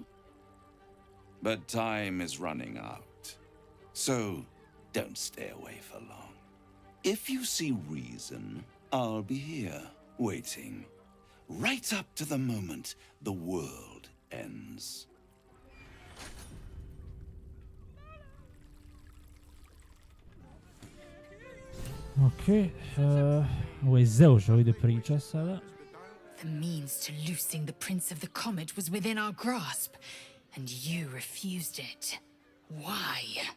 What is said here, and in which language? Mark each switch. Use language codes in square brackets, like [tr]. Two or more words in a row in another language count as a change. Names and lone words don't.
[en] But time is running out. So don't stay away for long. If you see reason, I'll be here, waiting. Right up to the moment the world ends. [bs] Ok, ovo je Zeo želi da priča sada. [en] The means to loosing the Prince of the Comet was within our grasp, and you refused it. Why?